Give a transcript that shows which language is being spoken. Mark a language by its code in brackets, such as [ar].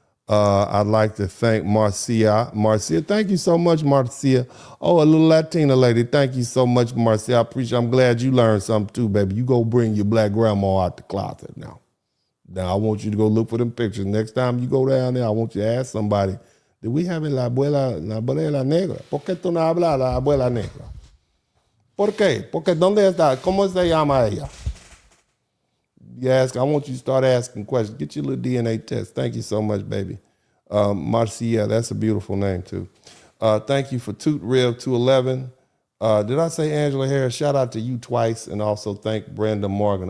[en] I'd like to thank Marcia. Marcia, thank you so much, Marcia. Oh, a little Latina lady. Thank you so much, Marcia. I appreciate it. I'm glad you learned something too, baby. You go bring your Black grandma out the closet now. Now, I want you to go look for them pictures. Next time you go down there, I want you to ask somebody, did we have [es] la Abuela Negra? ¿Por qué tú no hablas la Abuela Negra? ¿Por qué? Porque ¿dónde está? ¿Cómo se llama ella? [en] You ask, I want you to start asking questions. Get your little DNA test. Thank you so much, baby. Marcia, that's a beautiful name, too. Thank you for Toot Rev 211. Did I say Angela Harris? Shout out to you twice, and also thank Brenda Morgan.